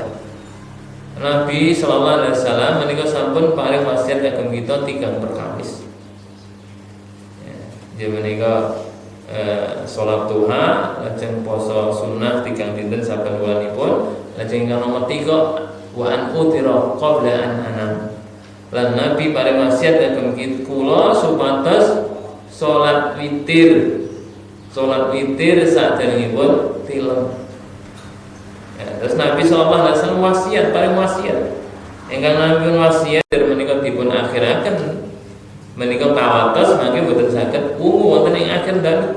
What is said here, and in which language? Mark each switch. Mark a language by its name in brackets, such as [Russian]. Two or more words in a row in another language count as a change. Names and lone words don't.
[Javanese] Nabi [Arabic] صلى الله عليه وسلم [Javanese] menika sampun paring wasiat kagem kita 3 perkawis. Ya menika salat duha, lajeng poso sunnah 3 dinten saben wulanipun, lajeng ingkang nomor 3 [Arabic] وأن أوتر قبل أن أنام. [Javanese] Lan Nabi paring wasiat kagem kula supados salat witir saderengipun tilem. Terus Nabi [Arabic] صلى الله عليه وسلم [Javanese] wasiat paring wasiat. Ingkang Nabi wasiat menika dipun akhiraken menika kawatos mangke boten saged wungu wonten ing akhir dalu.